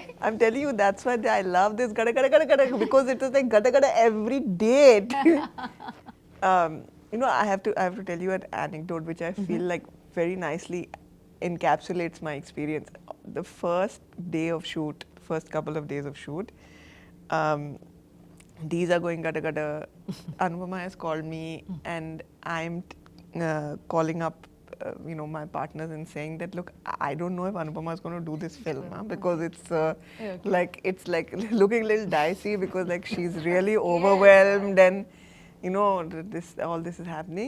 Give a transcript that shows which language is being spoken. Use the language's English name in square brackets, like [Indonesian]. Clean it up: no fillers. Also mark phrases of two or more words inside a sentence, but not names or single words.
[English] I'm telling you, that's why I love this gada gada gada gada, because it was like gada gada every day. You know, I have to tell you an anecdote which I feel like very nicely encapsulates my experience. The first day of shoot, first couple of days of shoot, these are going gada gada. Anupuvama has called me, and I'm calling up you know, my partners and saying that, look, I don't know if Anupama is going to do this film, because it's like looking a little dicey, because like she's really overwhelmed, and you know, all this is happening.